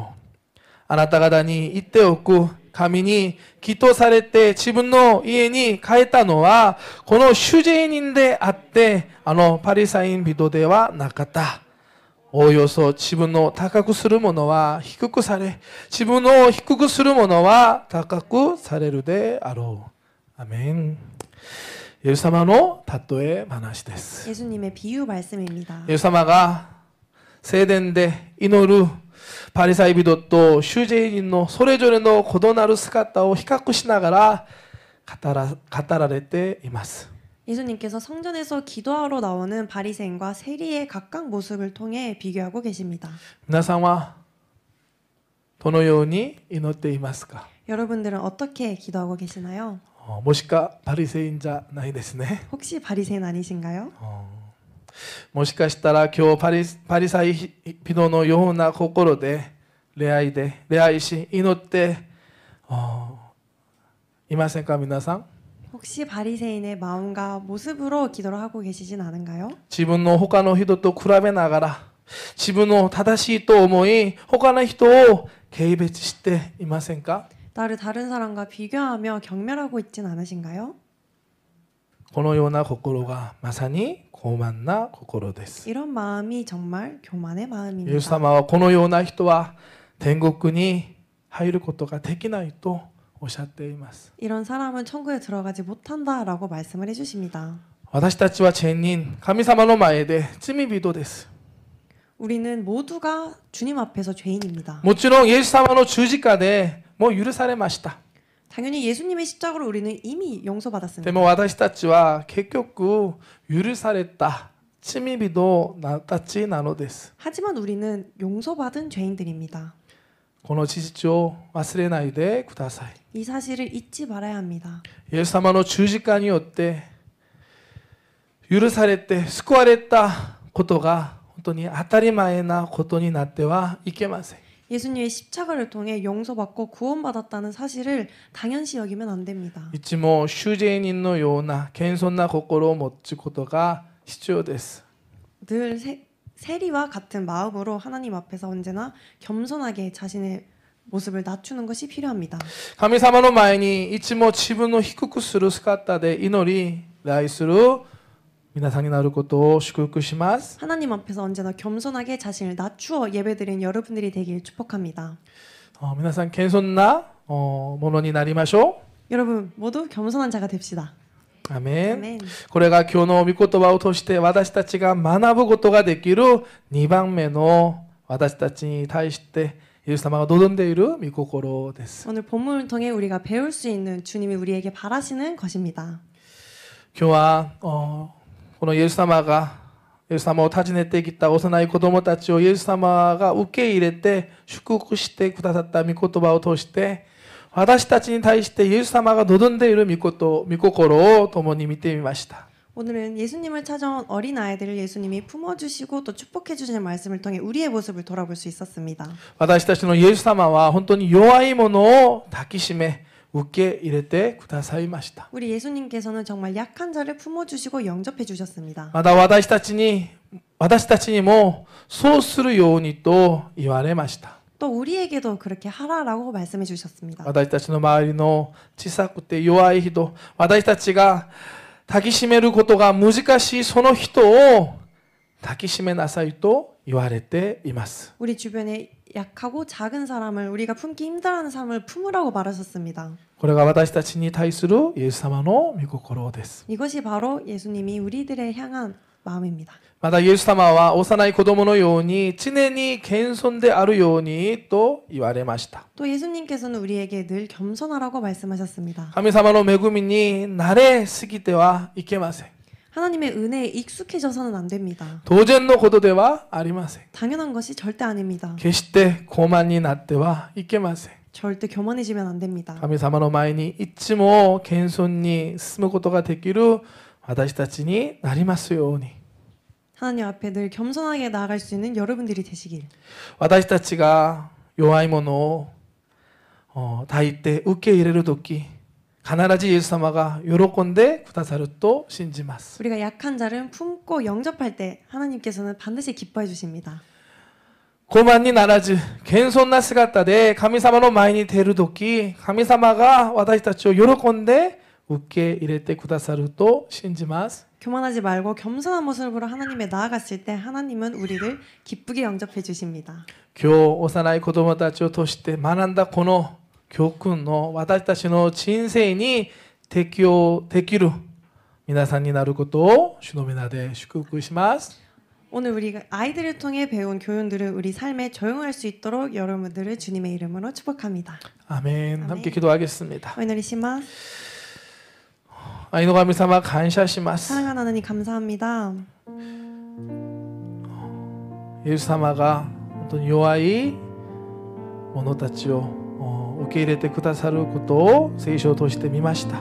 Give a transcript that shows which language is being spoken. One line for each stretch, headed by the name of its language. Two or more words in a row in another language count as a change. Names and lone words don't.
Japanese: あなた方に言っておく。神に祈祷されて自分の家に帰ったのは、この主税人であって、パリサイ人ではなかった。おおよそ自分の高くするものは低くされ、自分の低くするものは高くされるであろう。アメン。イエス様の例え話です。
Korean: 예수님의 비유 말씀입니다.
Japanese: イエス様が聖殿で祈るパリサイ人と修税人のそれぞれの異なる姿を比較しながら語られています。
Korean: 예수님께서 성전에서 기도하러 나오는 바리새인과 세리의 각각 모습을 통해 비교하고 계십니다.
Japanese: 皆さんはどのように祈っていますか？
Korean: 여러분들은 어떻게 기도하고 계시나요?
Japanese: もしかパリサイじゃないですね。
Korean: 혹시 바리새인 아니신가요?
Japanese: もしかしたら今日パリサイ人のような心で礼拝し祈っていませんか皆さん？
Korean: 혹시 바리새인의 마음과 모습으로 기도를 하고 계시진 않은가요?
Japanese: 自分の他の人と比べながら自分の正しいと思い他の人を軽蔑していませんか？
Korean: 나를 다른 사람과 비교하며 경멸하고 있진 않으신가요?
Japanese: このような心がまさに傲慢な心です。
Korean: 이런 마음이 정말 교만의
Japanese: イエス
Korean: 마음입니다.
Japanese: 様はこのような人は天国に入ることができないとおっしゃっています。
Korean: 이런 사람은 천국에 들어가지 못한다라고 말씀을 해주십니다.
Japanese: 私たちは善人、神様の前で罪人です。
Korean: 우리는 모두가 주님 앞에서 죄인입니다.
Japanese: もちろんイエス様の十字架でもう許されました。
Korean: 당연히 예수님의 십자가로 우리는 이미
Japanese: で
Korean: 용서받았습니다.
Japanese: も私たちは結局許された罪人たちなのです。
Korean: 하지만 우리는 용서받은 죄인들입니다.
Japanese: この事実を忘れないでください。
Korean: 이 사실을 잊지 말아야 합니다.
Japanese: イエス様の十字架によって許されて救われたことが本当に当たり前なことになってはいけません。
Korean: 예수님의 십자가를 통해 용서받고 구원받았다는 사실을 당연시 여기면 안 됩니다.
Japanese: いつも修税人のような謙遜な心を持つことが必要です。
Korean: 늘 세리와 같은 마음으로 하나님 앞에서 언제나 겸손하게 자신의 모습을 낮추는 것이 필요합니다.
Japanese: 神様の前にいつも自分を低くする姿で祈り礼する皆さんになることを祝福します。
Korean: 하나님 앞에서 언제나 겸손하게 자신을 낮추어 예배드리는 여러분들이 되길 축복합니다.
Japanese: 皆さん謙遜なものになりましょ
Korean: 여러분 모두 겸손한 자가 됩시다.
Japanese: う。アメン。
Korean: 아멘.
Japanese: これが今日の御言葉を通して私たちが学ぶことができる2番目の私たちに対してイエス様が望んでいる御心です。
Korean: 오늘 본문을 통해 우리가 배울 수 있는 주님이 우리에게 바라시는 것입니다.
Japanese: 今日はこのイエス様を訪ねてきた幼い子供たちをイエス様が受け入れて祝福してくださった御言葉を通して私たちに対してイエス様が望んでいる御心を共に見てみました。
Korean: 오늘은 예수님을 찾아온 어린아이들을 예수님이 품어주시고 또 축복해주시는 말씀을 통해 우리의 모습을 돌아볼 수 있었습니다.
Japanese: 私たちのイエス様は本当に弱いものを抱きしめ受け入れてくださいました。
Korean: 우리 예수님께서는 정말 약한 자를 품어주시고 영접해 주셨습니다.
Japanese: また私たちにもそうするようにと言われました。
Korean: 또 우리에게도 그렇게 하라라고 말씀해 주셨습니다.
Japanese: 私たちの周りの小さくて弱い人、私たちが抱きしめることが難しいその人を抱きしめなさいと言われています。
Korean: 우리 주변에 약하고 작은 사람을 우리가 품기 힘들어하는 사람을 품으라고 말하셨습니다.
Japanese: これが私たちに対するイエス様の御心です。
Korean: 이것이 바로 예수님이 우리들을 향한 마음입니다.
Japanese: またイエス様は幼い子供のように常に謙遜であるようにと言われました。
Korean: 또 예수님께서는 우리에게 늘 겸손하라고 말씀하셨습니다.
Japanese: 神様の恵みに慣れすぎてはいけません。
Korean: 하나님의 은혜에 익숙해져서는 안 됩니다.
Japanese: 当然のことではありません。
Korean: 당연한 것이 절대 아닙니다.
Japanese: 決して傲慢になってはいけません。
Korean: 절대 교만해지면 안 됩니다.
Japanese: 神様の前にいつも謙遜に進むことができる私たちになりますように。
Korean: 하나님 앞에 늘 겸손하게 나아갈 수 있는 여러분들이 되시길.
Japanese: 私たちが弱いものを抱いて受け入れるとき、必ずイエス様が喜んでくださると信じます。
Korean: 우리가 약한 자를 품고 영접할 때 하나님께서는 반드시 기뻐해 주십니다.
Japanese: 傲慢にならず謙遜な姿で神様の前に出るとき、神様が私たちを喜んで受け入れてくださると信じます。
Korean: 교만하지 말고 겸손한 모습으로 하나님에 나아갔을 때 하나님은 우리를 기쁘게 영접해 주십니다.
Japanese: 今日幼い子供たちを通して学んだこの教訓の私たちの人生に適用できる皆さんになることを主の皆で祝福します。
Korean: 오늘 우리가 아이들을 통해 배운 교훈들을 우리 삶에 적용할 수 있도록 여러분들을 주님의 이름으로 축복합니다. 아멘. 함께 기도하겠습니다.
Japanese: お祈りします. 愛の神様感謝します。
Korean: 사랑하는 하나님 감사합니다.
Japanese: イエス様が本当に弱い者たちを受け入れてくださることを聖書を通して見ました。